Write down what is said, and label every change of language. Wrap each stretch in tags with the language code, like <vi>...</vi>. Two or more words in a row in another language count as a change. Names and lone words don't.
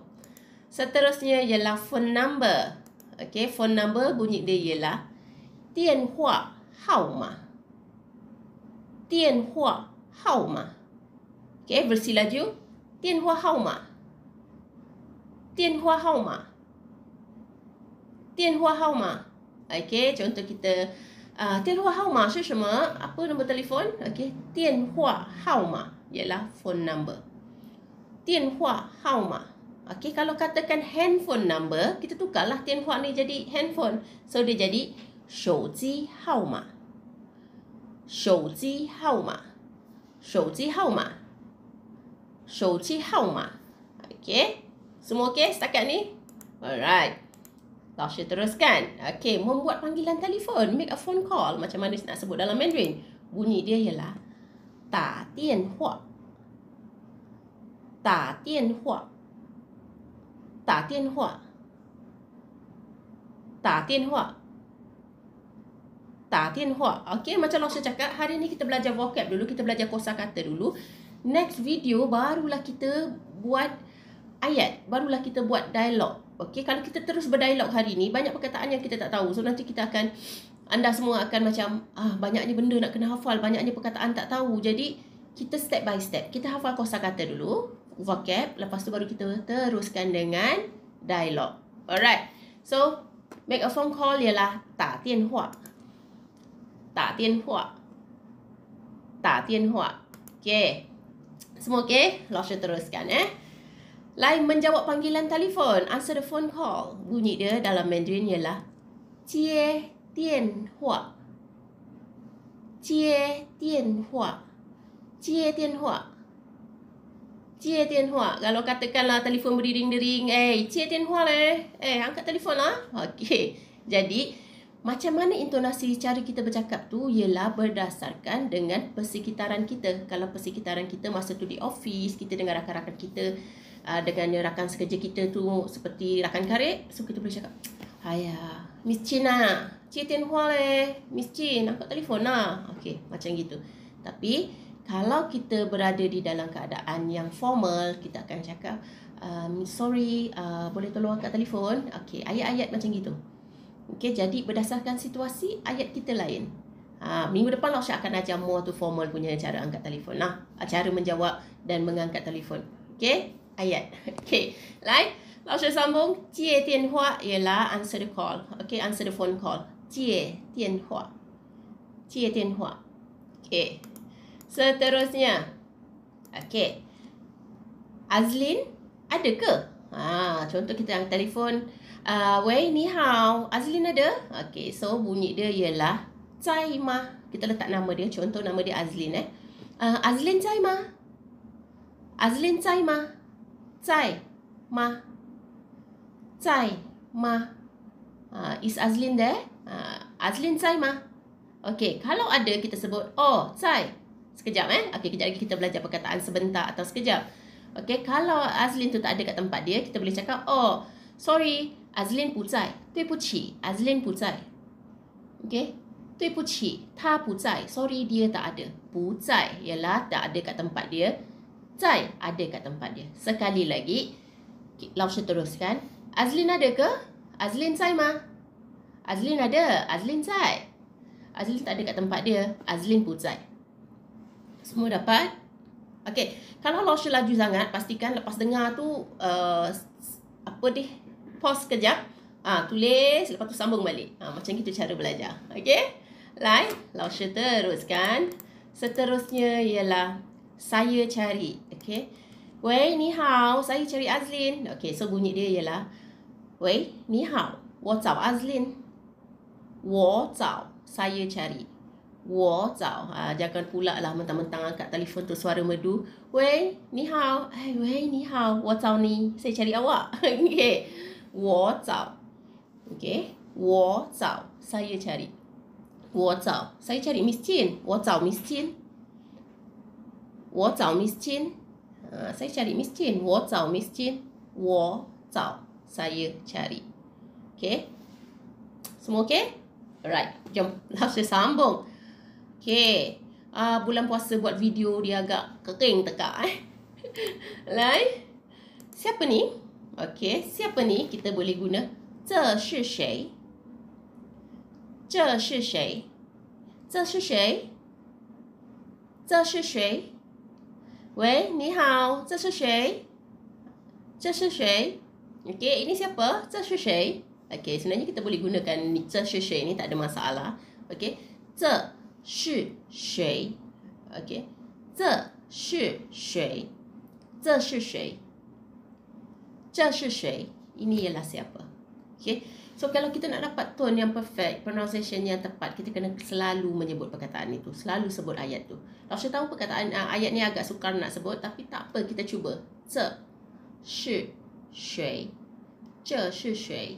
<ms>Seterusnya ialah</ms> <en>phone number.</en> <ms>Okey,</ms> <en>phone number</en> <ms>bunyi dia ialah</ms> <zh>电话号码. 电话号码.</zh> <ms>Okey, versi laju.</ms> <zh>电话号码。电话号码. 电话号码.</zh> <ms>Okey, contoh kita</ms> <zh>电话号码是什么?</zh> <ms>Apa nombor telefon? Okey,</ms> <zh>电话号码</zh> <ms>ialah</ms> <en>phone number.</en> <zh>电话号码</zh> <ms>Okey, kalau katakan</ms> <en>handphone number,</en> <ms>kita tukarlah 电话 ni jadi handphone. So dia jadi</ms> <zh>手机号码。手机号码。手机号码。手机号码。Okey.</zh> <ms>Semua okey setakat ni? Alright. Langsung teruskan. Okey, membuat panggilan telefon,</ms> <en>make a phone call.</en> <ms>Macam mana nak sebut dalam Mandarin? Bunyi dia ialah</ms> <zh>打电话。打电话。打电话。打电话。打电话.</zh> <ms>Okey, macam Langsung cakap, hari ni kita belajar vocab dulu, kita belajar kosakata dulu.</ms> <en>Next video</en> <ms>barulah kita buat ayat, barulah kita buat dialog. Okey, kalau kita terus berdialog hari ni, banyak perkataan yang kita tak tahu. So nanti kita akan, anda semua akan macam, banyaknya benda nak kena hafal, banyaknya perkataan tak tahu. Jadi kita</ms> <en>step by step.</en> <ms>Kita hafal kosakata dulu, vocab, lepas tu baru kita teruskan dengan dialog. Alright. So</ms> <en>make a phone call</en> <ms>ialah</ms> <zh>打电话。打电话。打电话。Okey.</zh> <ms>Semua okey? Langsung teruskan Lain menjawab panggilan telefon,</ms> <en>answer the phone call.</en> <ms>Bunyi dia dalam Mandarin ialah</ms> <zh>接电话。接电话。接电话。接电话.</zh> <ms>Kalau katakanlah telefon berdering-dering,</ms> <zh>接电话leh.</zh> <ms>Angkat telefon lah. Okey. Jadi, macam mana intonasi cara kita bercakap tu ialah berdasarkan dengan persekitaran kita. Kalau persekitaran kita masa tu di office, kita dengan rakan-rakan kita, dengan rakan sekerja kita tu seperti rakan karib, so kita boleh cakap, "Ayah, Miss Chin lah,</ms> <zh>接电话leh,</zh> <ms>Miss Chin, angkat telefon lah." Okey, macam gitu. Tapi kalau kita berada di dalam keadaan yang formal, kita akan cakap, "Sorry, boleh tolong angkat telefon?" Okey, ayat-ayat macam gitu. Okey, jadi berdasarkan situasi, ayat kita lain. Minggu depan Laksha akan ajar</ms> <en>more to formal</en> <ms>punya cara angkat telefon lah. Cara menjawab dan mengangkat telefon. Okey, ayat. Okey, lain. Laksha sambung.</ms> <zh>接电话</zh> <ms>ialah</ms> <en>answer the call. Okey, answer the phone call.</en> <zh>接电话。接电话.</zh> <ms>Okey. Seterusnya. Okey. Azlin, ada ke? Contoh kita angkat telefon.</ms> <zh>喂，你好.</zh> <ms>Azlin ada? Okey, so bunyi dia ialah</ms> <zh>在吗?</zh> <ms>Kita letak nama dia. Contoh nama dia Azlin Azlin</ms> <zh>在吗? Azlin 在吗? 在吗? 在吗?</zh> <en>Is Azlin there?</en> <zh>Azlin 在吗?</zh> <ms>Okey, kalau ada kita sebut, oh, 在. Sekejap Okey, kejap lagi kita belajar perkataan sebentar atau sekejap. Okey, kalau Azlin tu tak ada kat tempat dia, kita boleh cakap, oh, sorry,</ms> <zh>Azlin 不在，对不起 Azlin 不在。</zh> <ms>Okey,</ms> <zh>对不起他不在，</zh> <ms>sorry dia tak ada.</ms> <zh>不在</zh> <ms>ialah tak ada kat tempat dia. 在 ada kat tempat dia. Sekali lagi, Laksha teruskan. Azlin ada ke? Azlin</ms> <zh>在吗?</zh> <ms>Azlin ada. Azlin 在. Azlin tak ada kat tempat dia.</ms> <zh>Azlin 不在.</zh> <ms>Semua dapat? Okey, kalau Laksha laju sangat, pastikan lepas dengar tu pause kejap, tulis, lepas tu sambung balik. Macam gitu cara belajar. Okey, lain, Laksha teruskan. Seterusnya ialah saya cari. Okey,</ms> <zh>喂，你好,</zh> <ms>saya cari Azlin. Okey, so bunyi dia ialah</ms> <zh>喂，你好，我找</zh> <ms>Azlin.</ms> <zh>我找,</zh> <ms>saya cari.</ms> <zh>我找,</zh> <ms>jangan pula lah mentang-mentang angkat telefon tu suara merdu.</ms> <zh>喂，你好。喂，你好, 我找你,</zh> <ms>saya cari awak. Okey,</ms> <zh>我找. Okey, 我找,</zh> <ms>saya cari.</ms> <zh>我找,</zh> <ms>saya cari Miss Chin.</ms> <zh>我找 Miss Chin. 我找</zh> <ms>Miss Chin. Saya cari Miss Chin.</ms> <zh>我找 Miss Chin. 我找,</zh> <ms>saya cari. Okey, semua okey? Alright, jom langsung sambung. Okey, bulan puasa buat video dia agak kering tekak Lain, siapa ni? Okey, siapa ni? Kita boleh guna</ms> <zh>这是谁? 这是谁? 这是谁? 这是谁? 喂，你好, 这是谁? 这是谁?</zh> <ms>Okey, ini siapa?</ms> <zh>这是谁?</zh> <ms>Okey, sebenarnya kita boleh gunakan</ms> <zh>这是谁</zh> <ms>ni, tak ada masalah. Okey,</ms> <zh>这是谁? Okey, 这是谁? 这是谁? 这这是谁?</zh> <ms>Ini ialah siapa. Okay. So kalau kita nak dapat tone yang perfect, pronunciation yang tepat, kita kena selalu menyebut perkataan itu, selalu sebut ayat tu. Laksha tahu perkataan ayat ni agak sukar nak sebut, tapi tak apa, kita cuba.</ms> <zh>这是谁? 这是谁?</zh>